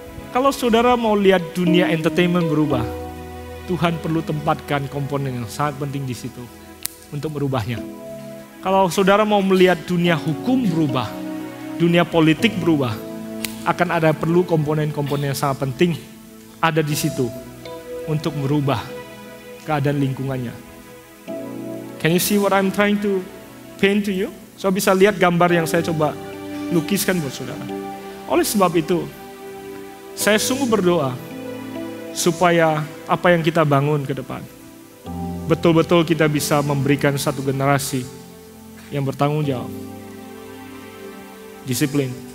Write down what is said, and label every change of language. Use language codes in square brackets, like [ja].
[id] Kalau saudara mau lihat dunia entertainment berubah, Tuhan perlu tempatkan komponen yang sangat penting di situ untuk merubahnya. Kalau saudara mau melihat dunia hukum berubah, dunia politik berubah, akan ada perlu komponen-komponen yang sangat penting ada di situ untuk merubah keadaan lingkungannya. [en] Can you see what I'm trying to paint to you? [id] So bisa lihat gambar yang saya coba lukiskan buat saudara. Oleh sebab itu, saya sungguh berdoa supaya apa yang kita bangun ke depan, betul-betul kita bisa memberikan satu generasi yang bertanggung jawab. Disiplin.